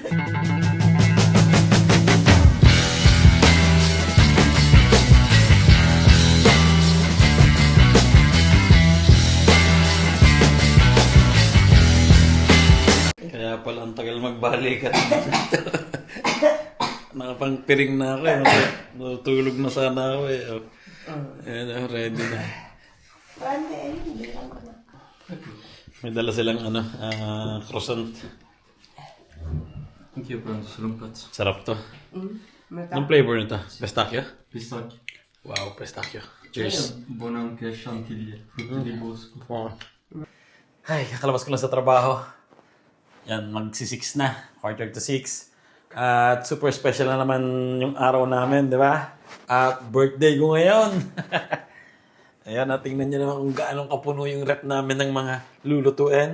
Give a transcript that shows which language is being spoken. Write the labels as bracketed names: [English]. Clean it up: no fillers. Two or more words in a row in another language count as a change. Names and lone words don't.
[Filipino] Kaya pala ang tagal magbalikan. Nakapangpiring na ako eh. Natutulog na sana ako eh. Ayan, ready na. May dala silang croissant. [English] Thank you, bro. [Filipino] Salamat. Sarap to. Anong flavor nito? Pistachio? Pistachio. [English] Wow, pistachio. Cheers. [Italian] Buon anche chantilly. Frutti di bosco. Wow. [Filipino] Ay, kakalabas ko lang sa trabaho. Yan, magsi-6 na. 5:46. At super special na naman yung araw namin, di ba? At birthday ko ngayon. Ayan, tingnan nyo naman kung gaano kapuno yung rep namin ng mga lulutuin.